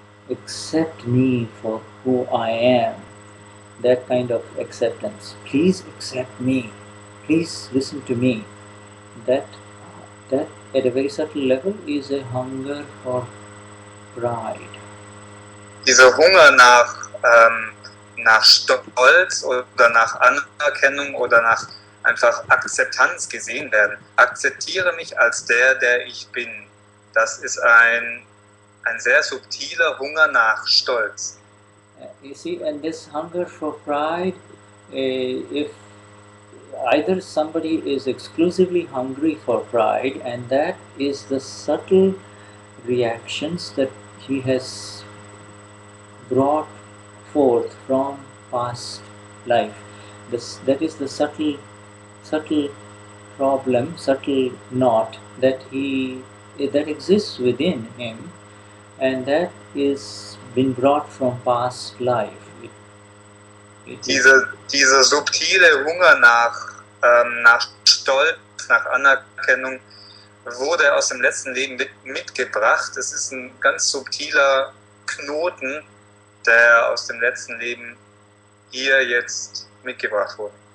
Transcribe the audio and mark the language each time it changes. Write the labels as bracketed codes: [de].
[en] Accept me for who I am. That kind of acceptance. Please accept me. Please listen to me. That at a very subtle level is a hunger for pride. [de] Dieser Hunger nach Stolz oder nach Anerkennung oder nach einfach Akzeptanz gesehen werden. Akzeptiere mich als der ich bin. Das ist ein sehr subtiler Hunger nach Stolz. [en] You see, and this hunger for pride, if either somebody is exclusively hungry for pride, and that is the subtle reactions that he has brought forth from past life. That is the subtle problem, subtle knot that exists within him, and that is been brought from past life. [de] Dieser subtile Hunger nach Stolz, nach Anerkennung, wurde aus dem letzten Leben mitgebracht. Es ist ein ganz subtiler Knoten, der aus dem letzten Leben hier jetzt mitgebracht wurde.